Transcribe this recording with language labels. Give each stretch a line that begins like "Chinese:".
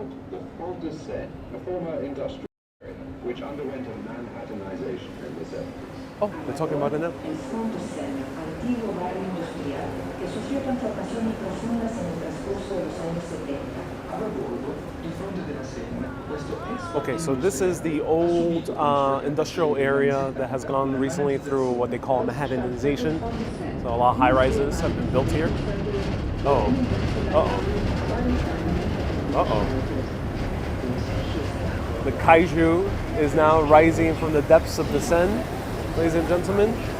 English: The Pont de Seine, a former industrial area, which underwent a Manhattanization in the 70s. Oh, they're talking about it now.
Spanish: El Pont de Seine, antiguo barrio industrial, que sufrió transformaciones profundas en el transcurso de los años 70.
Italian: A bordo, il fronte della Senna, questo ex
English: Okay, so this is the old industrial area that has gone recently through what they call Manhattanization. So a lot of high rises have been built here. Oh. Uh-oh. Uh-oh. The kaiju is now rising from the depths of the Seine, ladies and gentlemen.